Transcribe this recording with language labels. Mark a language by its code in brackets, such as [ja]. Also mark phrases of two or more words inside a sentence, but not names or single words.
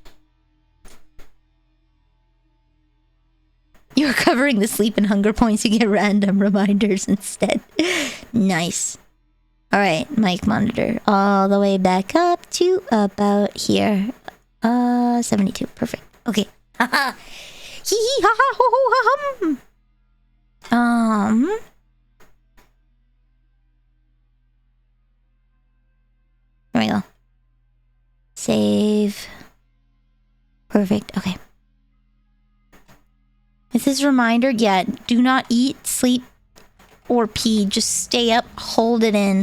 [en] You're covering the sleep and hunger points. You get random reminders instead. Nice. Alright, mic monitor. All the way back up to about here. 72. Perfect. Okay. Haha. Hee hee ha ha ho ho ha hum. There we go. Save. Perfect. Okay. Is this a reminder? Yeah. Do not eat, sleep, or pee. Just stay up. Hold it in.